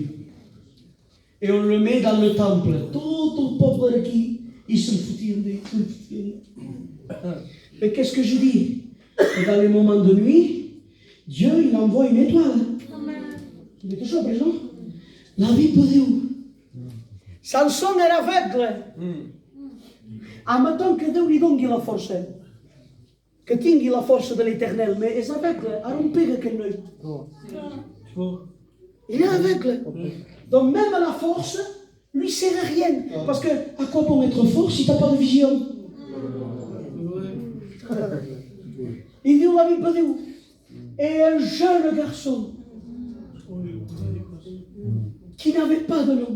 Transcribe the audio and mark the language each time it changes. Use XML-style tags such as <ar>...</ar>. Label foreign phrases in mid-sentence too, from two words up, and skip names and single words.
<fr>Et on le met dans le temple. Tout le peuple qui, ils se foutent de lui. Mais qu'est-ce que je dis? Dans les moments de nuit, Dieu, il envoie une étoile. Il est toujours présent. La vie peut dire où? Samson era aveugle.</fr> <ca>Admettons que Déu li doni la força. Que tingui la força de l'Éternel, mais és aveugle. Ara on pega aquell noi.</ca> <fr>Il est aveugle. Donc même la force, lui sert à rien. Parce que à quoi bon être fort si tu n'as pas de vision? Il dit la Bible dit où? Et un jeune garçon qui n'avait pas de nom.</fr>